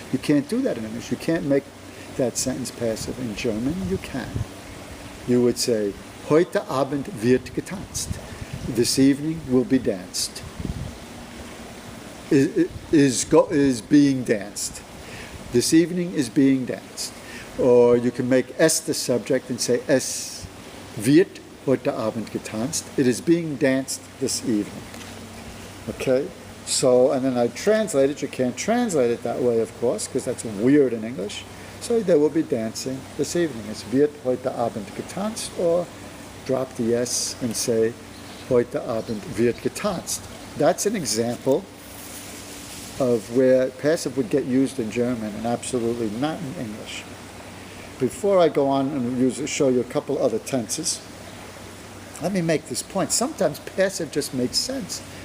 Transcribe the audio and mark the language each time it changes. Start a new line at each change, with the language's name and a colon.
English: You can't do that in English. You can't make that sentence passive. In German, you can. You would say,
German: heute Abend wird getanzt.
English: This evening will be danced. Is being danced. This evening is being danced. Or you can make es the subject and say,
German: es wird heute Abend getanzt.
English: It is being danced this evening. Okay? So, and then I translate it. You can't translate it that way, of course, because that's weird in English. So there will be dancing this evening.
German: Es wird heute Abend getanzt,
English: or drop the S and say,
German: heute Abend wird getanzt.
English: That's an example of where passive would get used in German and absolutely not in English. Before I go on and show you a couple other tenses, let me make this point. Sometimes passive just makes sense.